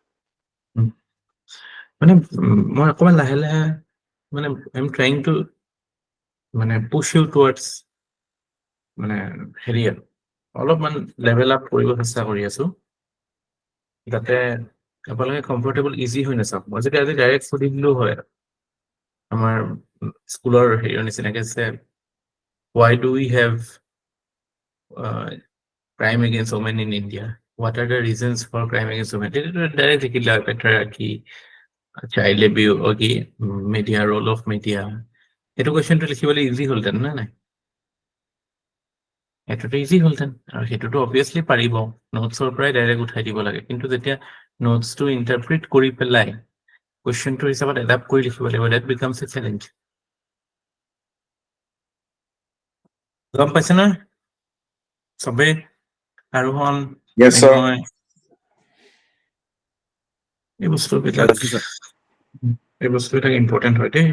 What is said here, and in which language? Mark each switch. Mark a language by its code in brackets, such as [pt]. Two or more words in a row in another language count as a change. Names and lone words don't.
[as] মই অকমান লাহে লাহে [en] I am trying to push you towards [as] হেৰি অলপমান [en] level up [as] কৰিব চেষ্টা কৰি আছো, যাতে আপোনালোকে [en] comfortable easy [as] হৈ নাচাওক। মই যদি আজি ডাইৰেক্ট সুধি দিলো হয় আমাৰ স্কুলৰ হেৰিৰ নিচিনাকে যে [en] why do we have crime against women in India? What are the reasons for crime against women? Direct patriarchy, child abuse, okay, media, role of media. [as] এইটো কুৱেশ্যনটো লিখিবলৈ ইজি হ'লহেঁতেন নে নাই? সেইটোতো ইজি হ'লহেঁতেন, আৰু সেইটোতো অবভিয়াছলি পাৰিব, নোটছৰ পৰাই ডাইৰেক্ট উঠাই দিব লাগে। কিন্তু যেতিয়া নোটছটো ইণ্টাৰপ্ৰিট কৰি পেলাই কুৱেশ্যনটোৰ হিচাপত এডাপ্ট কৰি লিখিব লাগিব, [en] that becomes a challenge. [as] গম পাইছে না চবে? আৰোহণ, মই এই বস্তুবিলাক ইম্পৰ্টেণ্ট হয় দেই।